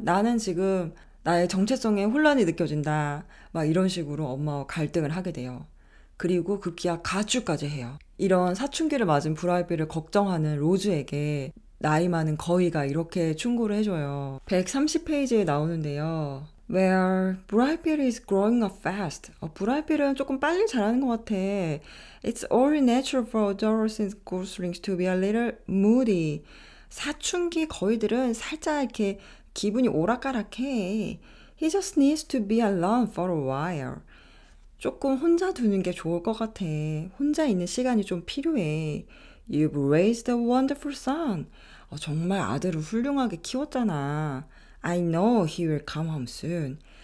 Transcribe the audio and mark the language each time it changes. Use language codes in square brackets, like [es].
[ko] 나는 지금 나의 정체성에 혼란이 느껴진다. 막 이런 식으로 엄마와 갈등을 하게 돼요. 그리고 급기야 가출까지 해요. 이런 사춘기를 맞은 브라이트빌을 걱정하는 로즈에게 나이 많은 거위가 이렇게 충고를 해줘요. 130페이지에 나오는데요. [en] Well, Brad Pitt is growing up fast. [ko] 브라이필은 조금 빨리 자라는 것 같아. [en] It's only natural for adolescent goslings to be a little moody. [ko] 사춘기 거위들은 살짝 이렇게 기분이 오락가락해. [en] He just needs to be alone for a while. [ko] 조금 혼자 두는 게 좋을 것 같아. 혼자 있는 시간이 좀 필요해. [en] You've raised a wonderful son. [ko] 정말 아들을 훌륭하게 키웠잖아. [en] I know he will come home soon.